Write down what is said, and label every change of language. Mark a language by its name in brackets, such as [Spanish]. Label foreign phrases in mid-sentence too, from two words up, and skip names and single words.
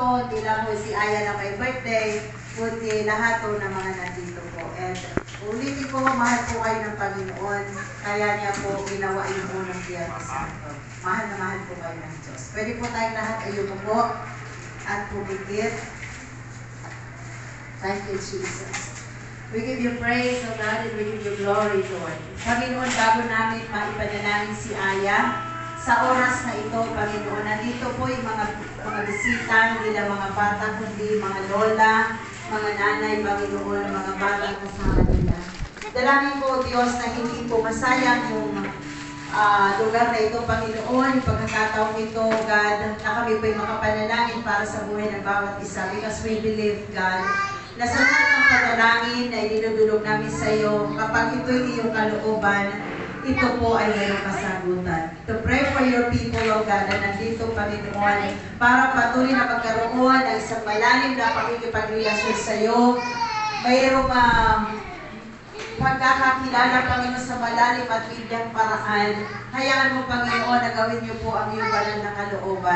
[Filipino] Hindi lang po si Aya na may birthday, kundi lahat po ng mga nandito po. And ulitin ko, mahal po kayo ng Panginoon. Kaya niya po ginawa yung unang Biyernes Santo. Mahal na mahal po kayo ng Diyos. Pwede po tayong lahat ay umupo at pumikit. [English] Thank you, Jesus. We give you praise, O God, and we give you glory, Lord. [Filipino] Panginoon, bago namin maipanalangin si Aya, sa oras na ito, Panginoon, nandito po yung mga bisita, hindi lang mga bata, kundi mga lola, mga nanay, Panginoon, mga bata kasama nila. Dalangin ko, Diyos, na hindi po masayang yung lugar na ito, Panginoon, yung pagkakataong ito, God, na kami po yung makapanalangin para sa buhay ng bawat isa, [English] because we believe, God, [Filipino] na sa lahat ng panalangin na idinudulog namin sa iyo, kapag ito'y iyong kalooban, ito po ay mayroong kasagutan. [English] To pray for your people, O God, [Filipino] na nandito, Panginoon, para patuloy na magkaroon ng isang malalim na pakikipagrelasyon sa iyo. Mayroong pagkakakilala, Panginoon, sa malalim at biglang paraan. Hayaan mo, Panginoon, na gawin niyo po ang iyong banal na kalooban.